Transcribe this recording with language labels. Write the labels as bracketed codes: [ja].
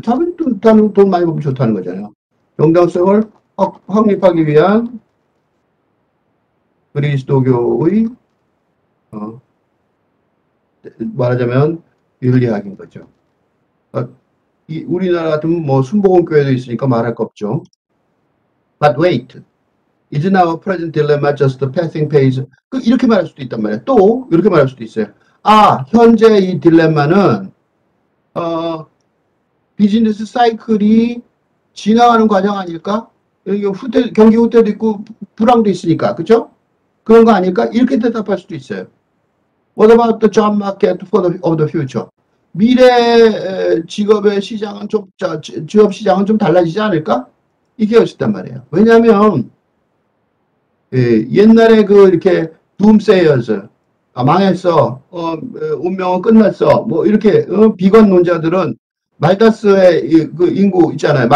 [ko] 돈 많이 벌면 좋다는 거잖아요. 정당성을 확립하기 위한 그리스도교의 말하자면 윤리학인 거죠. 우리나라 같으면 뭐 순복음교회도 있으니까 말할 거 없죠. [en] But wait, is now present dilemma just a passing phase? [ko] 이렇게 말할 수도 있단 말이에요. 또 이렇게 말할 수도 있어요. 현재 이 딜레마는 비즈니스 사이클이 지나가는 과정 아닐까? 여기 경기 후퇴도 있고 불황도 있으니까, 그죠? 그런 거 아닐까? 이렇게 대답할 수도 있어요. [en] What about the job market of the future? [ko] 미래 직업의 시장은 취업 시장은 좀 달라지지 않을까? 이게 있었단 말이에요. 왜냐하면 옛날에 이렇게 둠세이어즈 망했어, 운명은 끝났어, 뭐 이렇게 비관론자들은 말다스의 그 인구 있잖아요.